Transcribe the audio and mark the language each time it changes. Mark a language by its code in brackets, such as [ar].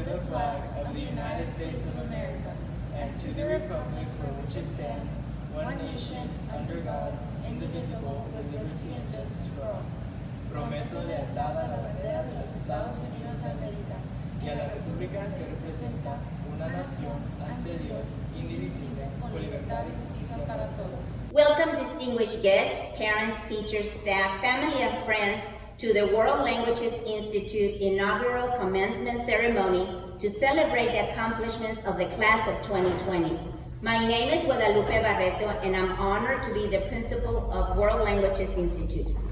[en] flag of the United States of America and to the republic for which it stands, one nation, under God, indivisible, with liberty and justice for all. [es] Prometo lealtad a la bandera de los Estados Unidos de América y a la república que representa una nación ante Dios, indivisible, con libertad y justicia para todos. [en] Welcome, distinguished guests, parents, teachers, staff, family, and friends to the World Languages Institute inaugural commencement ceremony to celebrate the accomplishments of the class of 2020. My name is Guadalupe Barreto, and I'm honored to be the principal of World Languages Institute.